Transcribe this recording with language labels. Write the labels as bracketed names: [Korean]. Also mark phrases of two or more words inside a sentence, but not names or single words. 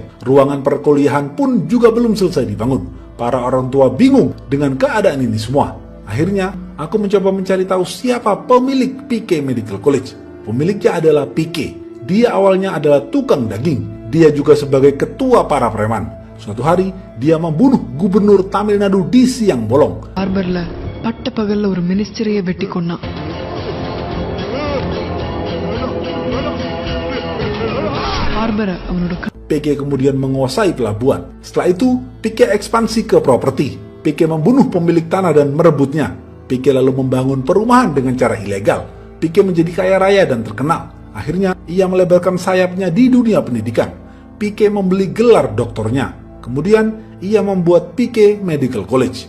[Indonesian] Ruangan perkuliahan pun juga belum selesai dibangun. Para orang tua bingung dengan keadaan ini semua. Akhirnya, aku mencoba mencari tahu siapa pemilik PK Medical College. Pemiliknya adalah PK. Dia awalnya adalah tukang daging. Dia juga sebagai ketua para preman. Suatu hari, dia membunuh gubernur Tamil Nadu di siang bolong. [Tamil] ஹார்பர்ல பட்ட பகல்ல ஒரு மினிஸ்டரையே வெட்டி கொன்னான். [Indonesian] PK kemudian menguasai pelabuhan. Setelah itu, PK ekspansi ke properti. PK membunuh pemilik tanah dan merebutnya. PK lalu membangun perumahan dengan cara ilegal. PK menjadi kaya raya dan terkenal. Akhirnya, ia melebarkan sayapnya di dunia pendidikan. PK membeli gelar doktornya. Kemudian, ia membuat PK Medical College.